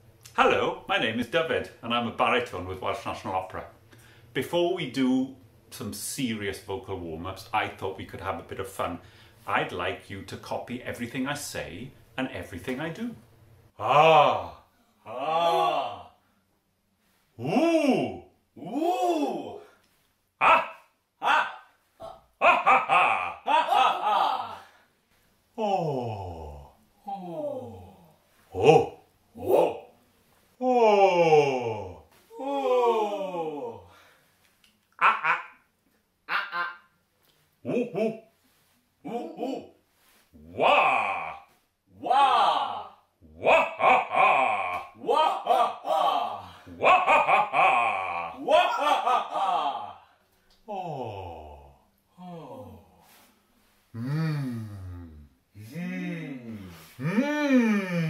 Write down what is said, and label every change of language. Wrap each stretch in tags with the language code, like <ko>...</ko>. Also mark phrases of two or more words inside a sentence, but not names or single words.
<en>Hello, my name is Dyfed and I'm a baritone with Welsh National Opera. Before we do some serious vocal warm-ups, I thought we could have a bit of fun. I'd like you to copy everything I say and everything I do. Ah, ah, ooh, ooh, ah, ah, ha ha ha, ha ha ha, oh, oh, oh, oh. Oh, oh, ah, ah, ah, ah, ooh, wah, wah, wah, ha, ha, wah, ha, ha, wah, ha, ha, wah, ha, ha, oh, oh, mmm, mmm, mmm.</en>